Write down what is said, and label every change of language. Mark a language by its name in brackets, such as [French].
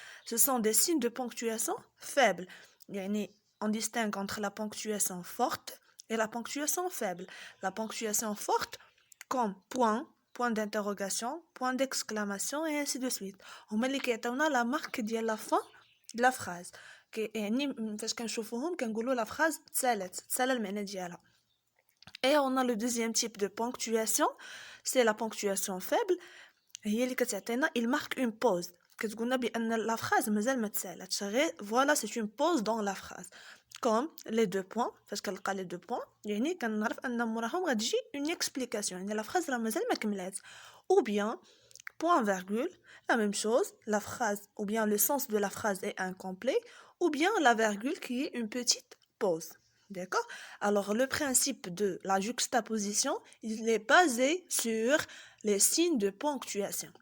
[French] Ce sont des signes de ponctuation faibles. On distingue entre la ponctuation forte et la ponctuation faible. La ponctuation forte, comme point d'interrogation, point d'exclamation et ainsi de suite. On met la marque de la fin de la phrase. [Arabic] فاش كنشوفوهم كنقولوا la phrase تسالى المعنى ديالها. [French] Et on a le deuxième type de ponctuation, c'est la ponctuation faible. [Arabic] هي اللي كتعطينا [French] il marque une pause. [Arabic] كتقولنا بان [French] la phrase [Arabic] مازال ما تسالاتش غير [French] voilà c'est une pause dans la phrase. Comme les deux points, [Arabic] فاش كنلقى les deux points يعني كنعرف ان موراهم غتجي une explication يعني la phrase راه مازال ما كملات. [French] Ou bien point virgule, la même chose, la phrase ou bien le sens de la phrase est incomplet ou bien la virgule qui est une petite pause. D'accord? Alors le principe de la juxtaposition, il est basé sur les signes de ponctuation.